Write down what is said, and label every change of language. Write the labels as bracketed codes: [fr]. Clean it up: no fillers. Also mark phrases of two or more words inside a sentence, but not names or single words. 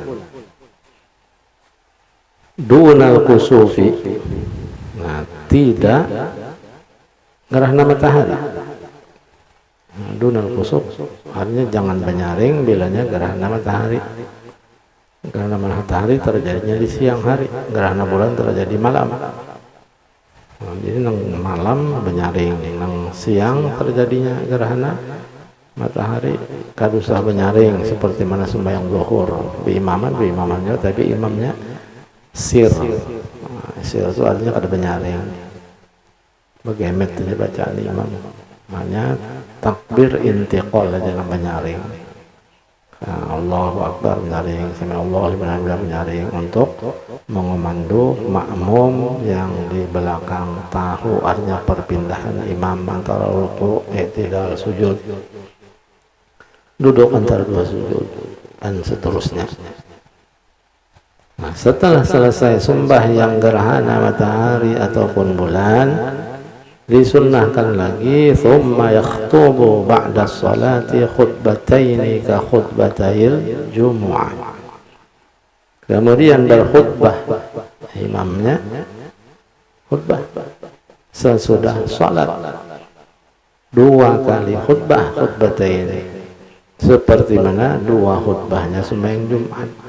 [ar] دون الكسوف, [bjn] nah tidak gerhana matahari. Nah, [ar] دون الكسوف [bjn] artinya jangan menyaring bilanya gerhana matahari. Gerhana matahari terjadinya di siang hari, gerhana bulan terjadi malam. Nah, jadi nang malam menyaring, nang siang terjadinya gerhana matahari kadusah menyaring seperti mana sembahyang zuhur biimamannya, tapi imamnya sir. Nah, sir itu artinya kada menyaring, begemet aja bacaan imam, makanya [ar] تكبير انتقال [bjn] aja nang menyaring. [ar] الله أكبر [bjn] menyaring, [ar] سمع الله لمن حمده [bjn] menyaring, untuk mengomandu makmum yang di belakang tahu artinya perpindahan imam antara ruku', i'tidal, sujud, duduk antara dua sujud, dan seterusnya. Nah, setelah selesai sembahyang gerhana matahari ataupun bulan, disunnahkan lagi [ar] ثم يخطب بعد الصلاة خطبتين كخطبتي الجمعة. [bjn] Kemudian berkhutbah imamnya, khutbah sesudah salat, dua kali khutbataini, seperti mana dua khutbahnya sembahyang Jumat.